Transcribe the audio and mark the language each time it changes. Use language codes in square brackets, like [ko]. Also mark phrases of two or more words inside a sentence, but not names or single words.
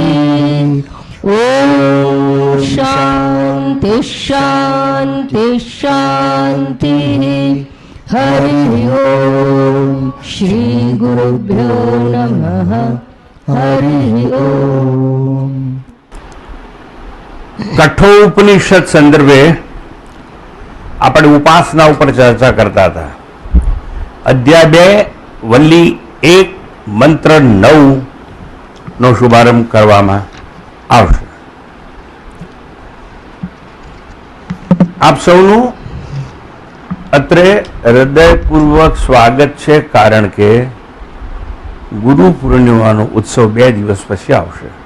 [sa] ॐ शान्ति शान्ति शान्तिः। हरि ओम। श्री गुरुभ्यो नमः। हरि ओम। [gu] કઠોપનિષદ સંદર્ભે આપણે ઉપાસના ઉપર ચર્ચા કરતા હતા। અધ્યાય 2 વલ્લી 1 મંત્ર 9 નો શુભારંભ કરવામાં આવશે। આપ સૌનું અત્રે હૃદયપૂર્વક સ્વાગત છે, કારણ કે ગુરુ પૂર્ણિમાનો ઉત્સવ 2 દિવસ પછી આવશે।